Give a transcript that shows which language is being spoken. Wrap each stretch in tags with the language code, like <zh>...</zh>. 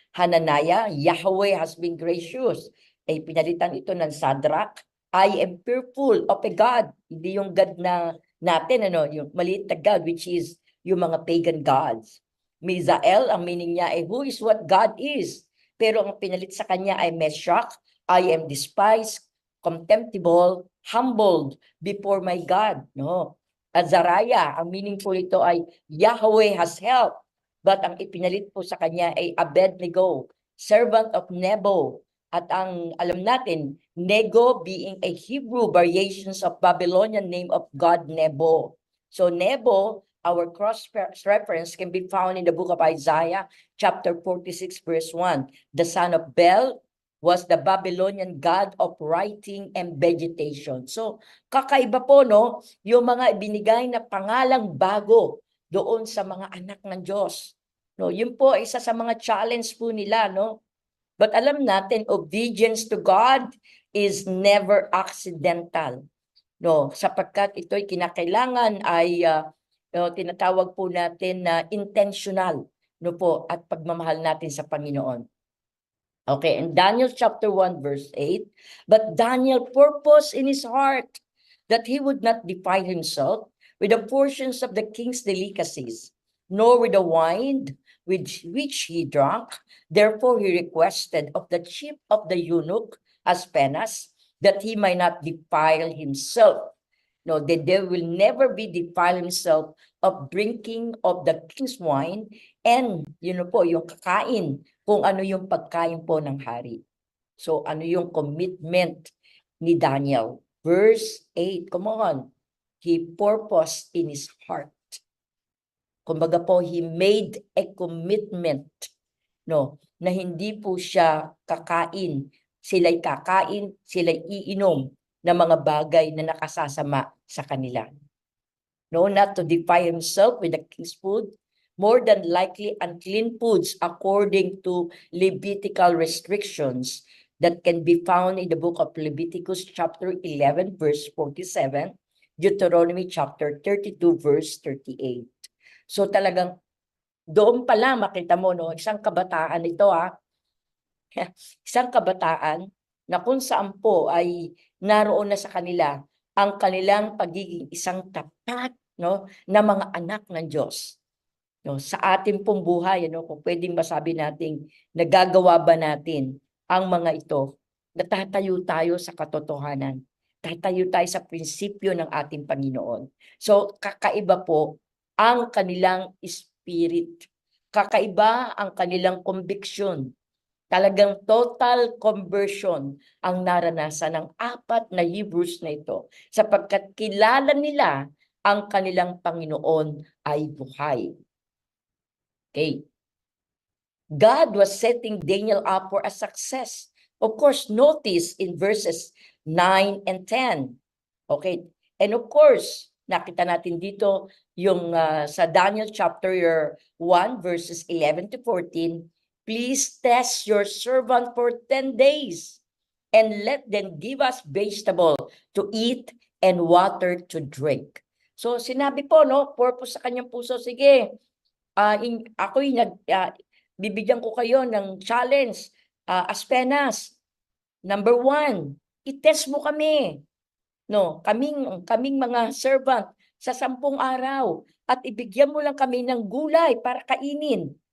<en>Hananiah, Yahweh has been gracious.</en> <tl>Ay pinalitan ito ng Shadrach.</tl> <en>I am fearful of a God.</en> <tl>Hindi yung God na natin, yung maliit na God,</tl> <en>which is yung mga pagan gods. Misael,</en> <tl>ang meaning niya ay</tl> <en>who is what God is.</en> <tl>Pero ang pinalit sa kanya ay</tl> <en>Meshach, I am despised, contemptible, humbled before my God. No?</en> <tl>Azariah, ang meaning po ito ay</tl> <en>Yahweh has helped.</en> <tl>But ang ipinalit po sa kanya ay Abednego,</tl> <en>servant of Nebo.</en> <tl>At ang alam natin,</tl> <en>Nego being a Hebrew variations of Babylonian name of God Nebo. So Nebo, our cross-reference can be found in the book of Isaiah, chapter 46, verse 1. The son of Bel was the Babylonian god of writing and vegetation.</en> <tl>So, kakaiba po, no? Yung mga ibinigay na pangalang bago doon sa mga anak ng Diyos. No, yun po isa sa mga challenge po nila, no?</tl> <en>But</en> <tl>alam natin,</tl> <en>obedience to God is never accidental.</en> <tl>No, sapagkat ito'y kinakailangan ay tinatawag po natin na intentional, no po, at pagmamahal natin sa Panginoon.</tl> <en>Okay, in Daniel chapter 1 verse 8, but Daniel purposed in his heart that he would not defile himself with the portions of the king's delicacies, nor with the wine which he drank. Therefore he requested of the chief of the eunuch, Aspenas, that he might not defile himself. No, that there will never be defile himself of drinking of the king's wine,</en> <tl>And yun po, yung kakain, kung ano yung pagkain po ng hari. So ano yung commitment ni Daniel?</tl> <en>Verse 8, come on. He purposed in his heart.</en> <tl>Kumbaga po,</tl> <en>he made a commitment,</en> <tl>no, na hindi po siya kakain. Sila'y kakain, sila'y iinom ng mga bagay na nakasasama sa kanila.</tl> <en>No, not to defile himself with the king's food, more than likely unclean foods according to Levitical restrictions that can be found in the book of Leviticus chapter 11 verse 47, Deuteronomy chapter 32 verse 38.</en> <tl>So talagang doon pa lang makita mo, no, isang kabataan ito, isang kabataan na kung saan po ay naroon na sa kanila ang kanilang pagiging isang tapat, no, na mga anak ng Diyos. No, sa ating pong buhay, ano, kung pwedeng masabi nating nagagawa ba natin ang mga ito, natatayo tayo sa katotohanan. Tatayo tayo sa prinsipyo ng ating Panginoon. So, kakaiba po ang kanilang spirit. Kakaiba ang kanilang conviction. Talagang total conversion ang naranasan ng 4 na Hebrews na ito, sapagkat kilala nila ang kanilang Panginoon ay buhay. Okay.</tl> <en>God was setting Daniel up for a success. Of course, notice in verses 9 and 10. Okay. And of course,</en> <tl>nakita natin dito yung sa</tl> <en>Daniel chapter 1 verses 11 to 14, please test your servant for 10 days and let them give us vegetable to eat and water to drink.</en> <tl>So sinabi po, no, purpose sa kanyang puso, sige, ako'y bibigyan ko kayo ng challenge, as penas. Number 1, i-test mo kami. No, kaming mga servant sa 10 araw at ibigyan mo lang kami ng gulay para kainin.</tl>